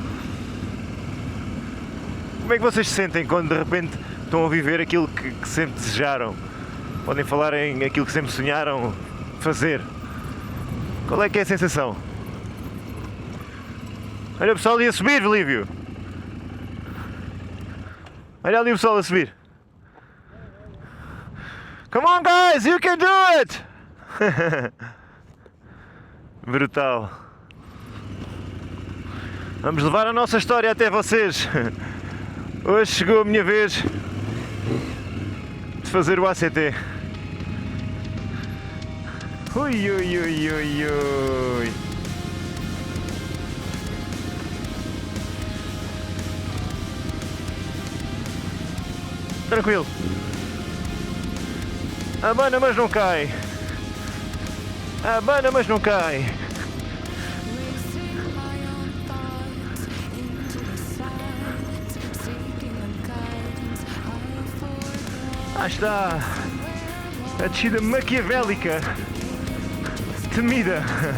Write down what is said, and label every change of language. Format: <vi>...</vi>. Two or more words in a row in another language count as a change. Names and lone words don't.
<pt>Como é que vocês se sentem quando de repente estão a viver aquilo que sempre desejaram? Podem falar em aquilo que sempre sonharam fazer. Qual é que é a sensação? Olha o pessoal ali a subir, Lívio! Olha ali o pessoal a subir!</pt> <en>Come on guys, you can do it!</en> <pt>Brutal! Vamos levar a nossa história até vocês. Hoje chegou a minha vez de fazer o ACT. Ui, ui, ui, ui, ui. Tranquilo. Abana, mas não cai. Abana, mas não cai. Ah, está a descida maquiavélica, temida.</pt>